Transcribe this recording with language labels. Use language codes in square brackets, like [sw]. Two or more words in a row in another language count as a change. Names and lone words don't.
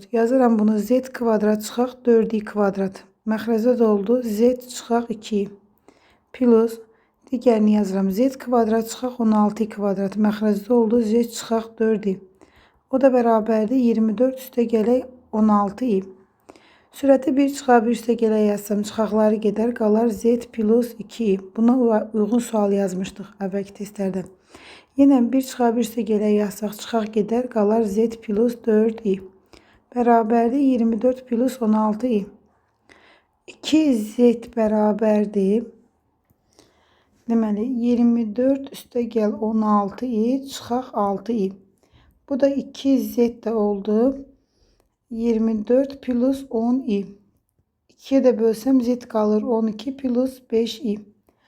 [az] Yazıram bunu z kvadrat çıxaq 4i kvadrat. Məxrəcə də oldu z çıxaq 2 plus digərini yazıram. Z kvadrat çıxaq 16i kvadrat. Məxrəcdə oldu z çıxaq 4i. O da bərabərdir 24 üstə gələk 16i. Sürəti 1 çıxaq 1 üstə gələk yazsam çıxaqları gedər qalar z plus 2i. Buna uyğun sual yazmışdıq əvvəlki testlərdə. Yenə 1 çıxaq 1 üstə gələk yazsaq çıxaq gedər qalar z plus 4i. Bərabərdir 24 plus 16i. 2z bərabərdir. Deməli 24 üstə gəl 16i çıxaq 6i. Bu da 2z də oldu. 24 plus 10i. 2'ye də bölsəm z qalır 12 plus 5i.